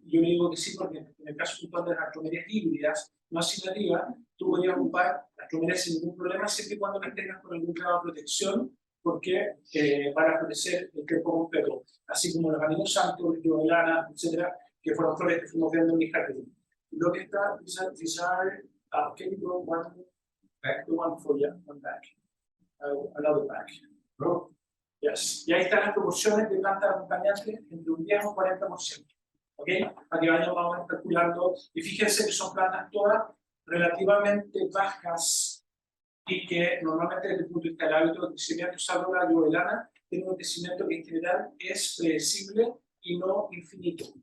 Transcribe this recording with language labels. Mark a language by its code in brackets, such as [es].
[es] Yo le digo que sí, porque en el caso puntual de las antromerias híbridas, no asignativas, tú podrías ocupar antromerias sin ningún problema, siempre y cuando las tengas con algún grado de protección porque van a florecer el tiempo completo, así como los anillos santos, el de lana, etcétera, que fueron flores que fuimos viendo en mi jardín. Lo que está, [en] these are, can you go one back, the one for you, one back, another back. Oh. Yes. [es] Y ahí están las proporciones de plantas acompañantes entre un 10 o 40%. ¿Ok? Para que vayan más o menos calculando. Y fíjense que son plantas todas relativamente bajas y que normalmente desde el punto de vista del hábito de crecimiento, salvo la llovelana, tiene un crecimiento que en general es predecible y no infinito.